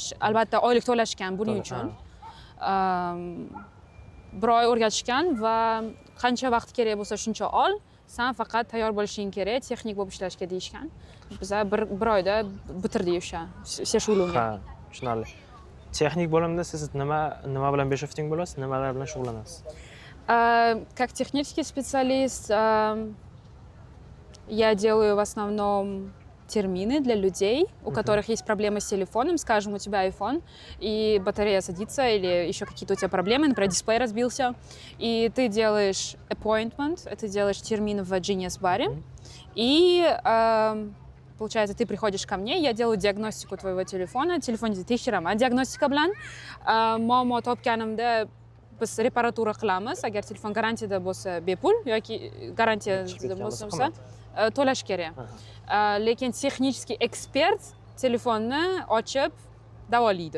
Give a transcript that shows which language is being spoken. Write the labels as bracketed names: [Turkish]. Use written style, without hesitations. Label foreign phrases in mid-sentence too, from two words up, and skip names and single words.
[Uzbek] Albatta oylik to'lashgan buning uchun. Bir oy o'rgatishgan va qancha vaqt kerak bo'lsa shuncha ol. Sen faqat tayyor bo'lishing kerak, texnik bo'lib ishlashga deyishgan. Biz bir oyda bitirdik o'sha все shug'ullangan. Ha, tushunarli. Texnik bo'limda siz nima bilan beshifting bo'lasiz, nimalar bilan shug'ullanasiz? [Russian] Как технический специалист я делаю в основном термины для людей, у которых есть проблемы с телефоном. Скажем, у тебя iPhone, и батарея садится, или еще какие-то у тебя проблемы, например, дисплей разбился, и ты делаешь appointment, ты делаешь термин в Genius Bar, и получается, ты приходишь ко мне, я делаю диагностику твоего телефона, телефон [Uzbek] tekshiraman, diagnostika bilan muammo topganimda biz reparatura qilamiz. Agar telefon garantiyada bo'lsa bepul yoki garantiyada bo'lsa to'lash kerak. Lekin texnicheskiy ekspert telefonni ochib davolaydi.